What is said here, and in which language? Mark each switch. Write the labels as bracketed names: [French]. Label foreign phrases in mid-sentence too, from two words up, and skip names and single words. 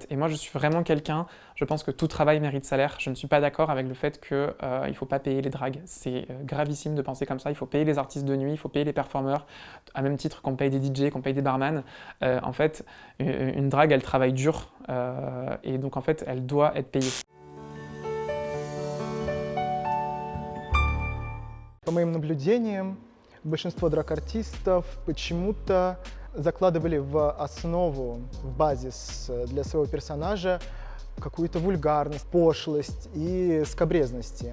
[French] Et moi, je suis vraiment quelqu'un. Je pense que tout travail mérite salaire. Je ne suis pas d'accord avec le fait que il faut pas payer les dragues. C'est gravissime de penser comme ça. Il faut payer les artistes de nuit, il faut payer les performeurs, à même titre qu'on paye des DJ, qu'on paye des barman. En fait, une drague, elle travaille dur et donc en fait, elle doit être payée. [Russian] По моим наблюдениям, большинство драг-артистов почему-то закладывали в основу, в базис для своего персонажа какую-то вульгарность, пошлость и скабрезности.